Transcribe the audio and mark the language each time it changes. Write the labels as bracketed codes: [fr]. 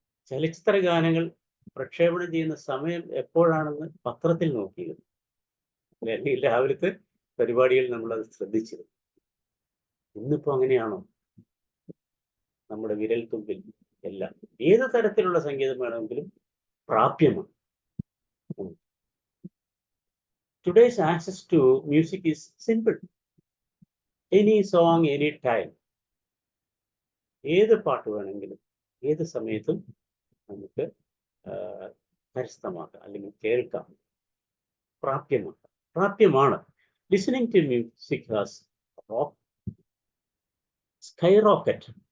[ml] ചലച്ചിത്ര ഗാനങ്ങൾ പ്രക്ഷേപണം ചെയ്യുന്ന സമയം എപ്പോഴാണെന്ന് പത്രത്തിൽ നോക്കിയിരുന്നു. അല്ലെങ്കിൽ രാവിലത്തെ പരിപാടികൾ നമ്മളത് ശ്രദ്ധിച്ചിരുന്നു. ഇന്നിപ്പോ അങ്ങനെയാണോ? നമ്മുടെ വിരൽത്തുമ്പിൽ എല്ലാം ഏത് തരത്തിലുള്ള സംഗീതം വേണമെങ്കിലും പ്രാപ്യമാണ്. [en] Today's access to music is simple. Any song, any time. [ml] ഏത് പാട്ട് വേണമെങ്കിലും ഏത് സമയത്തും നമുക്ക് കരസ്ഥമാക്കാം അല്ലെങ്കിൽ കേൾക്കാം. പ്രാപ്യമാണ്. [en] Listening to music has skyrocket.